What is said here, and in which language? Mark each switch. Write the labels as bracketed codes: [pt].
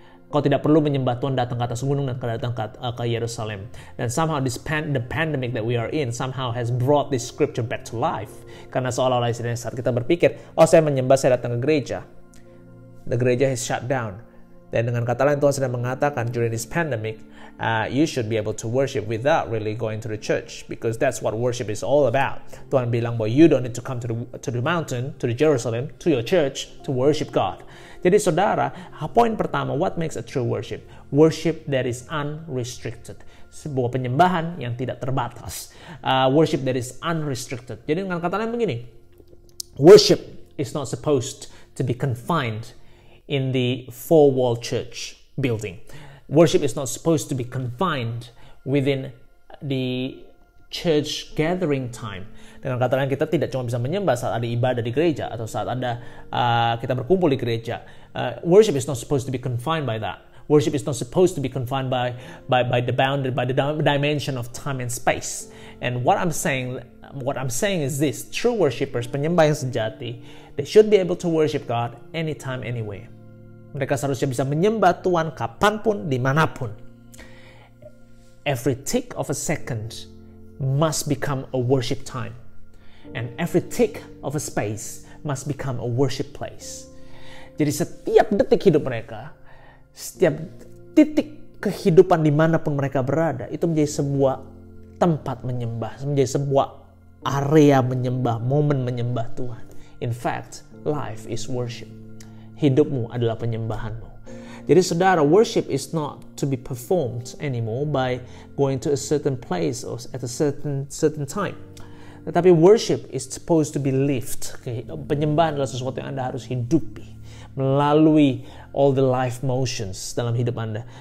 [id] Kau tidak perlu menyembah Tuhan datang ke atas gunung dan datang ke Yerusalem. [en] Dan somehow the pandemic that we are in somehow has brought this scripture back to life. [id] Karena seolah-olah saat kita berpikir, saya menyembah, saya datang ke gereja. [en] The gereja is shut down. [id] Dan dengan kata lain Tuhan sedang mengatakan [en] during this pandemic, you should be able to worship without really going to the church, because that's what worship is all about. [id] Tuhan bilang bahwa [en] you don't need to come to the mountain, to the Jerusalem, to your church to worship God. [id] Jadi saudara, poin pertama, [en] what makes a true worship? Worship that is unrestricted. [id] Sebuah penyembahan yang tidak terbatas. [en] Worship that is unrestricted. [id] Jadi dengan kata lain begini, [en] worship is not supposed to be confined in the four-wall church building. Worship is not supposed to be confined within the church gathering time. [id] Dengan kata lain, kita tidak cuma bisa menyembah saat ada ibadah di gereja atau saat ada kita berkumpul di gereja. [en] Worship is not supposed to be confined by that. Worship is not supposed to be confined by the boundary, by the dimension of time and space. And what I'm saying is this: true worshipers, [id] penyembah yang sejati, [en] they should be able to worship God anytime, anywhere. [id] Mereka seharusnya bisa menyembah Tuhan kapanpun, dimanapun. [en] Every tick of a second must become a worship time. And every tick of a space must become a worship place. [id] Jadi setiap detik hidup mereka, setiap titik kehidupan dimanapun mereka berada, itu menjadi sebuah tempat menyembah, menjadi sebuah area menyembah, momen menyembah Tuhan. [en] In fact, life is worship. [id] Hidupmu adalah penyembahanmu. Jadi saudara, [en] worship is not to be performed anymore by going to a certain place or at a certain time. Tetapi worship is supposed to be lived. [id] Penyembahan adalah sesuatu yang Anda harus hidupi melalui [en] all the life motions [id] dalam hidup Anda.